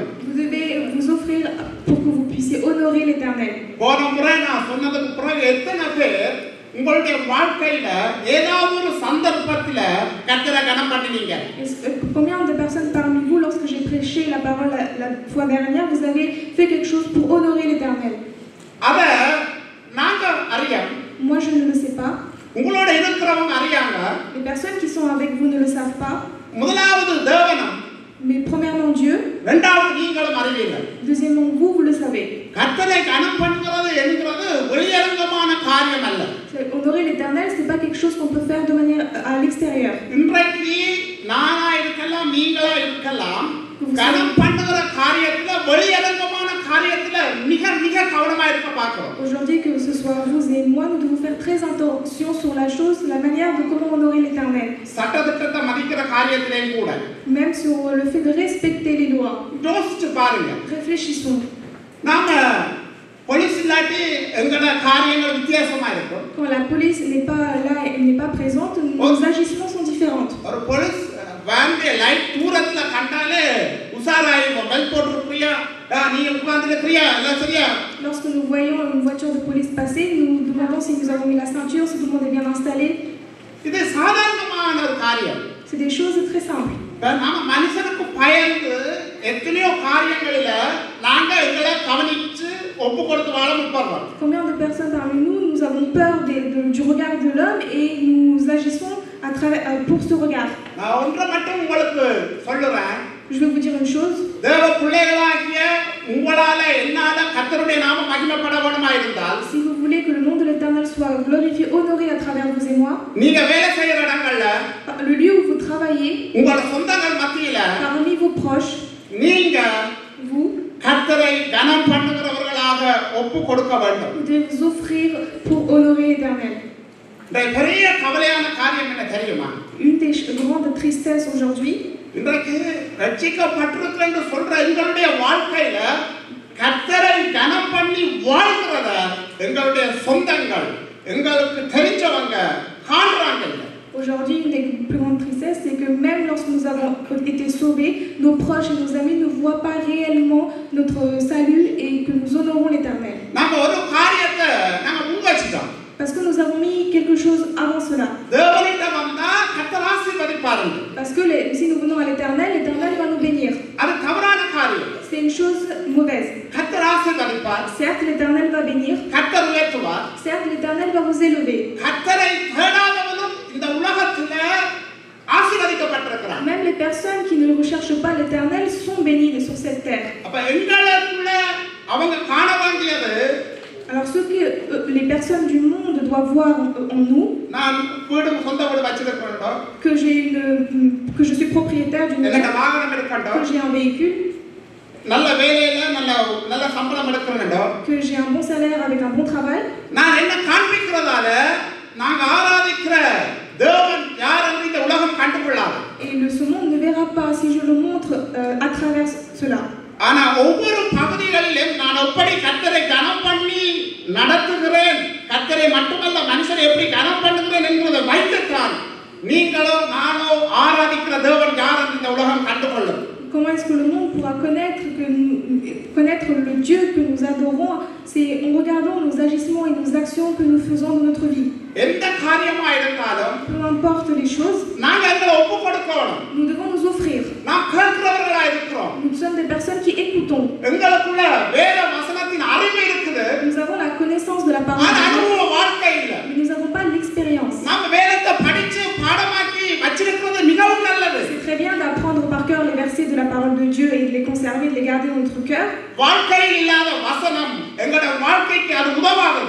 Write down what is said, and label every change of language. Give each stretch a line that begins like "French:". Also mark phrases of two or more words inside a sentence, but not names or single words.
French: Vous devez vous offrir pour que vous puissiez honorer l'Éternel.
Tamil: போன முறை நான் சொன்னதுக்கு பிறகு எத்தனை பேர் உங்களுடைய வாழ்க்கையில ஏதாவது ஒரு சந்தர்ப்பத்துல கர்த்தரை கனம் பண்ணினீங்க?
French: Combien de personnes parmi vous, lorsque j'ai prêché la parole la fois dernière, vous avez fait quelque chose pour honorer l'Éternel?
Tamil: அத நாங்க அறியோம்.
French: Moi, je ne le sais pas.
Tamil: உங்களோட இருக்கிறவங்க அறியாங்க.
French: Les personnes qui sont avec vous ne le savent pas.
Tamil: முதலாவது தேவனம்.
French: Mais premièrement Dieu.
Tamil: இரண்டாவது நீங்களும் அறிவீர்கள்.
French: Deuxièmement vous le savez.
Tamil: கர்த்தரை கனம் பண்ணுகிறது என்கிறது வெளியரங்கமான காரியம் அல்ல.
French: Honorer l'Éternel, c'est pas quelque chose qu'on peut faire de manière à l'extérieur.
Tamil: இன்றைக்கு நானா இருக்கலாம், நீங்களா இருக்கலாம், கனம் பண்ணுகிற காரியத்துல வெளியரங்கமான காரியத்துல மிக மிக கவனமா இருக்க பார்க்கிறோம்.
French: Aujourd'hui, que ce soit vous et moi, nous devons faire très attention sur la chose, la manière de comment honorer l'Éternel.
Tamil: சட்டதிட்டத்தை மதிக்கிற காரியத்திலேயும் கூட
French: Même sur le fait de respecter les lois.
Tamil: யோசிச்சு பாருங்க.
French: Réfléchissons.
Tamil: நாம போலீஸ் இல்லாட்டி எங்கட காரியங்கள் வித்தியாசமா இருக்கும்.
French: Quand la police n'est pas là, elle n'est pas présente, nos agissements sont différents.
Tamil: ஒரு போலீஸ் வேன்ல லைட் தூரத்துல கண்டாலே உசாராயி பெல் போட்டுறியா, நீ உட்கார்ந்திருக்கியா, எல்லாம் சரியா?
French: Lorsque nous voyons une voiture de police passer, nous demandons si nous avons mis la ceinture, si tout le monde est bien installé.
Tamil: இது சாதாரணமான ஒரு காரியம்.
French: C'est des choses très simples.
Tamil: நாம மனுஷனுக்கு பயந்து எத்தனையோ காரியங்களில நாங்க எங்களை கவனிச்சு ஒப்பு கொடுத்து வாழ முற்படுறோம்.
French: Combien de personnes parmi nous, nous avons peur du regard de l'homme et nous agissons à travers pour ce regard.
Tamil: நான் ஒன்றை மட்டும் உங்களுக்கு சொல்லுறேன்.
French: Je vais vous dire une chose.
Tamil: தேவ பிள்ளைகளாகிய உங்களால என்னால கர்த்தருடைய நாமம் மகிமைப்பட வேண்டுமா இருந்தால்,
French: si vous voulez que le nom de l'Éternel soit glorifié, honoré à travers vous et moi,
Tamil: நீங்க வேலை செய்யற இடங்கள்ல,
French: le lieu où vous travaillez,
Tamil: உங்களோட சொந்தங்கள் மத்தியில,
French: parmi vos proches,
Tamil: நீங்க
French: vous
Tamil: கர்த்தரை கனம் பண்ணுகிறவர்களாக ஒப்பு கொடுக்க வேண்டும்.
French: vous devez vous offrir pour honorer l'Éternel.
Tamil: இந்த பெரிய கவலையான காரியம் என்ன தெரியுமா?
French: Une des grandes tristesses aujourd'hui,
Tamil: இன்றைக்கு ரட்சிக்கப்பட்டிருக்கிறேன்னு சொல்ற எங்களுடைய வாழ்க்கையில கர்த்தரை கனம் பண்ணி வாழ்கிறத எங்களுடைய சொந்தங்கள், எங்களுக்கு தெரிஞ்சவங்க காண்றாங்க.
French: aujourd'hui, une des plus grandes tristesses, c'est que même lorsque nous avons été sauvés, nos proches et nos amis ne voient pas réellement notre salut et que nous honorons l'Éternel.
Tamil: நாம ஒரு காரியத்தை நாம முன்வச்சிட்டோம்.
French: Parce que nous avons mis quelque chose avant cela.
Tamil: தேவனிடம் வந்தா கர்த்தர் ஆசீர்வதிப்பார்.
French: Parce que si nous venons à l'Éternel, l'Éternel va nous bénir.
Tamil: அது தவறான காரியம்.
French: C'est une chose mauvaise.
Tamil: கர்த்தர் ஆசீர்வதிப்பார்.
French: Certes, l'Éternel va bénir.
Tamil: கர்த்தர் உயர்த்துவார்.
French: Certes, l'Éternel va vous élever.
Tamil: கர்த்தரை தேடாதவனும் இந்த உலகத்துல ஆசீர்வதிக்கப்பட்டிருக்கிறார்.
French: Même les personnes qui ne recherchent pas l'Éternel sont bénies sur cette terre.
Tamil: அப்ப எங்களுக்குள்ள அவங்க காண வேண்டியது,
French: alors ce que les personnes du monde doivent voir en nous,
Tamil: நான் வீடு சொந்த வீடு வச்சிருக்கேன்,
French: que je suis propriétaire d'une maison,
Tamil: எனக்கு வாகனம் இருக்கட்டும்,
French: que j'ai un véhicule,
Tamil: நல்ல வேலையில நல்ல சம்பளம் எடுக்கணும்,
French: que j'ai un bon salaire avec un bon travail.
Tamil: நான் என்ன காண்பிக்கிறதால நாங்க ஆராதிக்கிற தேவன் யார் என்று இந்த உலகம் கண்டுகொள்ளாது.
French: Et ce monde ne verra pas si je le montre à travers cela.
Tamil: ஆனா ஒவ்வொரு பகுதிகளிலும் நான் எப்படி கர்த்தரை கனம் பண்ணி நடத்துகிறேன், கர்த்தரை மட்டுமல்ல மனுஷரை எப்படி கனம் பண்ணுகிறேன் என்பதை வைத்துத்தான் நீங்களோ நானோ ஆராதிக்கிற தேவன் யார் என்று இந்த உலகம் கண்டுகொள்ளும்.
French: Comment est-ce que le monde pourra connaître connaître le Dieu que nous adorons, c'est en regardant nos agissements et nos actions que nous faisons dans notre vie.
Tamil: எந்த காரியமா இருந்தாலும்
French: Peu importe les choses,
Tamil: நாங்க எங்களை ஒப்பு கொடுக்கணும்.
French: nous devons nous offrir.
Tamil: நாம் கேட்கிறவர்களா இருக்கிறோம்.
French: Nous sommes des personnes qui écoutons.
Tamil: எங்களுக்குள்ள வேத வசனத்தின் அறிவு இருக்குது.
French: Nous avons la connaissance de la parole de
Tamil: ஆனா
French: Dieu,
Tamil: அனுபவ வாழ்க்கை இல்ல.
French: mais nous n'avons pas l'expérience.
Tamil: நாம வேதத்தை படிச்சு பாடமாக்கி வச்சிருக்கிறது மிகவும் நல்லது.
French: C'est très bien d'apprendre par cœur les versets de la parole de Dieu et de les conserver, de les garder dans notre cœur.
Tamil: வாழ்க்கையில் இல்லாத வசனம் எங்களுடைய வாழ்க்கைக்கு அது உதவாதது.